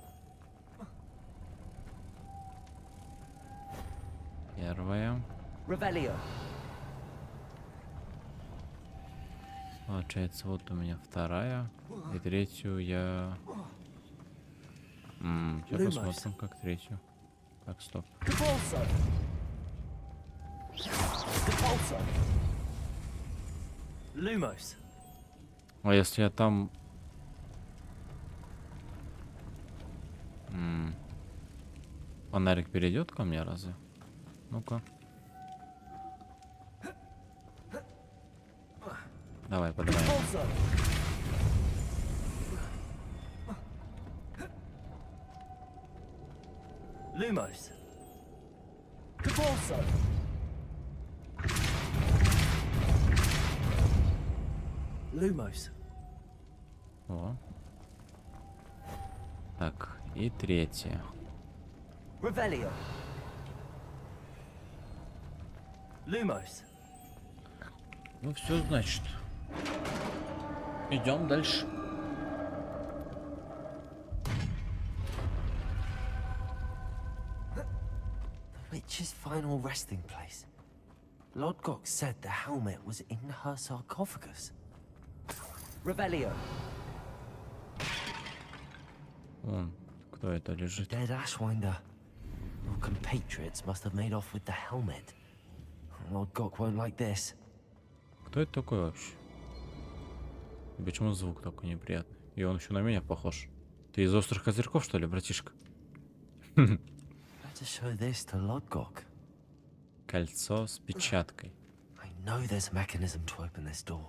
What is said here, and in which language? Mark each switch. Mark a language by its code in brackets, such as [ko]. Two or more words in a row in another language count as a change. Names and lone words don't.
[ru] Первая. Revelio. Получается, вот у меня вторая. И третью я... Сейчас Lumos. посмотрим, как третью. Так, стоп. Depulso. Depulso. Lumos. А если я там... Фонарик перейдет ко мне разве? Ну-ка. Давай, подавай. Depulso. Lumos. Depulso. Lumos. О. Так, и третье. Revelio. Lumos. Ну все, значит. Идем дальше. [en] The witch's final resting place. Lodgok said the helmet was in her sarcophagus. Revelio. [ru] Вон, кто это лежит? [en] Dead Ashwinder. Your compatriots must have made off with the helmet. Lodgok won't like this. [ru] Кто это такой вообще? И почему звук такой неприятный? И он еще на меня похож. Ты из острых козырьков, что ли, братишка? [en] Better show this to Lodgok. [ru] Кольцо с печаткой. [en] I know there's a mechanism to open this door.